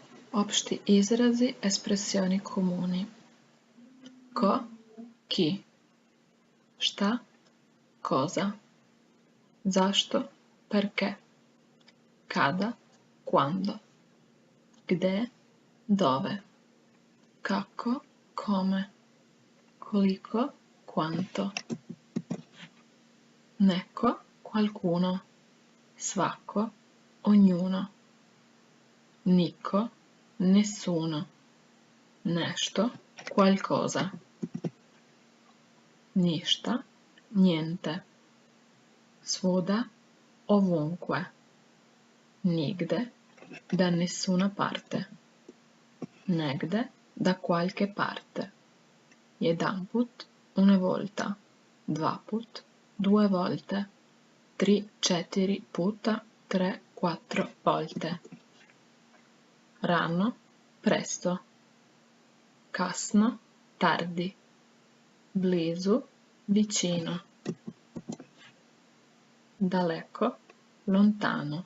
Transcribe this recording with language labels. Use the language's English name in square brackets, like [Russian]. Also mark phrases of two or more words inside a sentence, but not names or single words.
[Serbian] Opšti izrazi, [Italian] espressioni comuni. Ko, chi. [Serbian] Šta, cosa. Zašto, perché. Kada, quando. Gde, dove. Kako, kome. Koliko, [Italian] quanto. Neko, qualcuno. [Serbian] Svako, ognuno. Niko, nessuno. Nešto, qualcosa. Ništa, niente. Svuda, ovunque. [Italian] Nigde, da nessuna parte. Negde, da qualche parte. Jedanput, una volta. Dvaput, due volte. [Serbian] Tri, četiri puta, 3-4 volte. Rano, presto. Kasno, tardi. Blizu, vicino. Daleko, lontano.